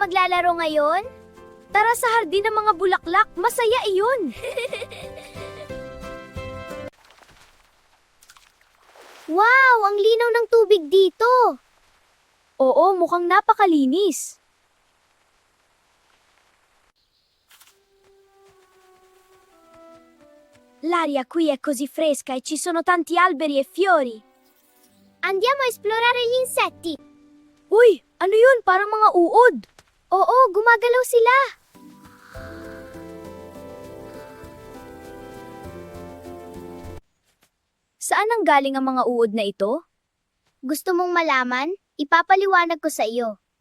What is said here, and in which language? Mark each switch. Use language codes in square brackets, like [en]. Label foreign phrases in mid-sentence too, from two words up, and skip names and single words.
[tl] maglalaro ngayon? Tara sa hardin ng mga bulaklak, masaya iyon! Wow! Ang linaw ng tubig dito! Oo, mukhang napakalinis. [it] L'aria qui è così fresca e ci sono tanti alberi e fiori. Andiamo a esplorare gli insetti. [tl] Uy, ano yun? Parang mga uod. Oo, gumagalaw sila. Saan ang galing ang mga uod na ito? Gusto mong malaman? Ipapaliwanag ko sa iyo.